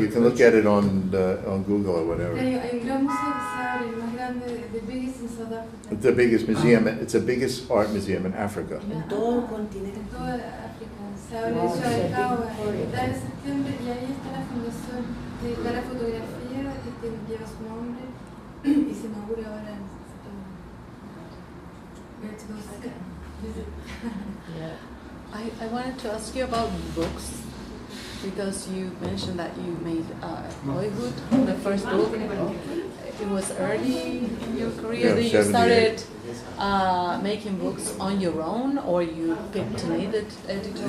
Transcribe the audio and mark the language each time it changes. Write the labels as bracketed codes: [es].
[en] You can look at it on Google or whatever. [es] Hay un gran museo que se abre, el más grande, [en] the biggest in South Africa. It's the biggest museum. It's the biggest art museum in Africa. [es] En todo el continente. En toda África. Se abre el destacado en septiembre y ahí está la fundación de la fotografía que lleva su nombre y se inaugura ahora en septiembre. [en] Where to go visit. I wanted to ask you about books, because you mentioned that you made Boyhood, the first book. It was early in your career that you started making books on your own, or you picked an editor?